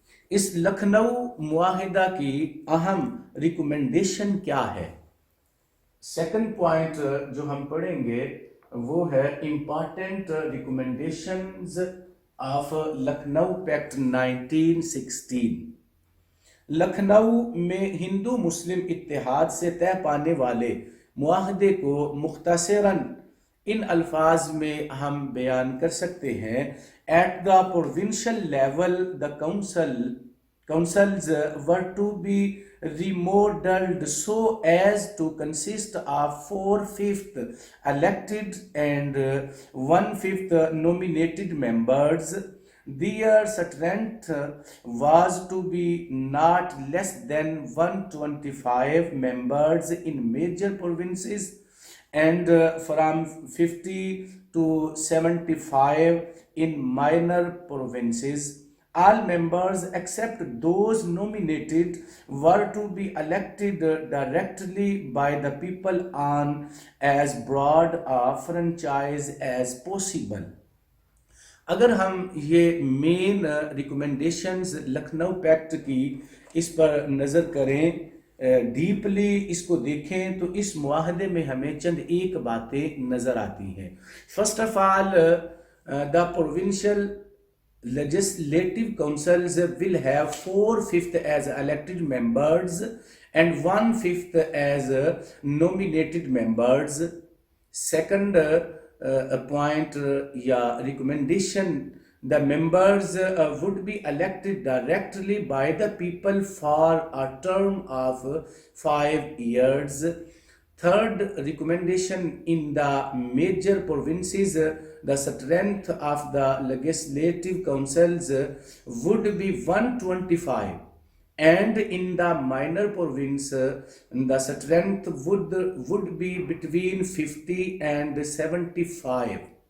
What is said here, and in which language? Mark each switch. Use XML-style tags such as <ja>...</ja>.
<ur>اس لکھنؤ معاہدہ کی اہم ریکمنڈیشن کیا ہے؟ سیکنڈ پوائنٹ جو ہم پڑھیں گے وہ ہے important recommendations of Lucknow packet 1916۔ Lucknow میں ہندو مسلم اتحاد سے طے پانے والے معاہدے کو مختصراً ان الفاظ میں ہم بیان کر سکتے ہیں:</ur> <en>At the provincial level the councils were to be remodeled so as to consist of 4/5 elected and 1/5 nominated members. Their strength was to be not less than 125 members in major provinces and from 50 to 75 in minor provinces. All members except those nominated were to be elected directly by the people on as broad a franchise as possible.</en> <ur>اگر ہم یہ مین recommendations Lucknow packet کی اس پر نظر کریں، deeply اس کو دیکھیں تو اس معاہدے میں ہمیں چند ایک باتیں نظر آتی ہیں۔</ur> <en>First of all, the provincial legislative councils will have 4/5 as elected members and 1/5 as nominated members. Second point یا recommendation, the members would be elected directly by the people for a term of 5 years. Third recommendation, in the major provinces, the strength of the legislative councils would be 125, and in the minor province, the strength would be between 50 and 75.</en>